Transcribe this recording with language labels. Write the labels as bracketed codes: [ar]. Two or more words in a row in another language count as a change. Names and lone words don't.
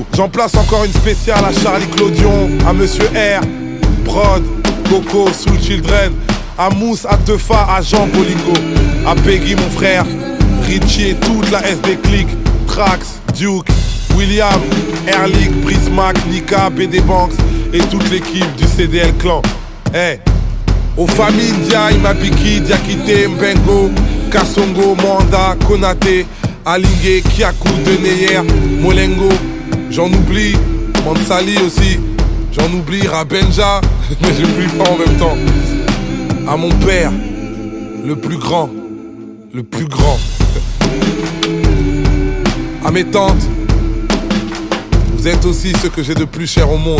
[fr] J'en place encore une spéciale à Charlie Clodion, à Monsieur R, Prod, Coco, Soul Children, à Mousse, à Teufa, à Jean Bolingo, à Peggy mon frère, Richie et toute la SD Click, Trax, Duke, William, Erlich, Prismac, Nika, BD Banks et toute l'équipe du CDL Clan. Hey, aux familles Dia, Imabiki, Diakité, Mbengo, Kassongo, Mwanda, Konate, Alingé, Kiakou, Deneyer, Molengo. J'en oublie, Mansali aussi. J'en oublie Rabenja, mais je n'oublie pas en même temps. À mon père, le plus grand, le plus grand. À mes tantes, vous êtes aussi ceux que j'ai de plus cher au monde.